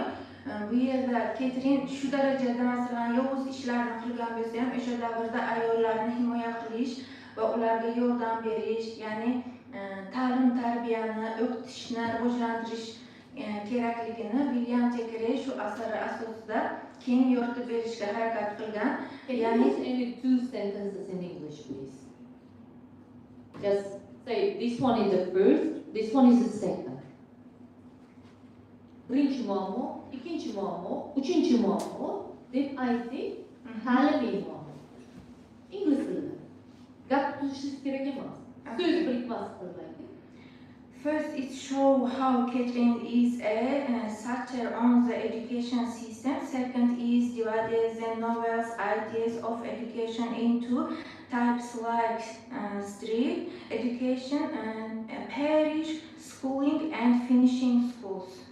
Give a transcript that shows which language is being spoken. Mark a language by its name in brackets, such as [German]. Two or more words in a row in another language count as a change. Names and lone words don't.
[Uzbek] Bu yerda Catherine shu darajada masalan yovuz ishlarni qilgan bo'lsa ham o'sha davrda ayollarni himoya qilish va ularga yordam berish, ya'ni ta'lim tarbiyani o'qitishni rivojlantirish kerakligini William Thackeray shu asari asosida keng yoritib berishga harakat qilgan. [English] Can you use only 2 sentences in English, please? Just say this one is the first, this one is the second. [Uzbek] Birinchi muammo, ikkinchi muammo, uchinchi muammo deb ayting, ta'limiy muammo. Ingliz tilida. Gap tutishingiz kerak emas. So'z birikmasi qilmaydi. [English] First, it shows how Catherine is a satire on the education system. Second is divided the novel's ideas of education into types like street education, parish schooling, and finishing schools.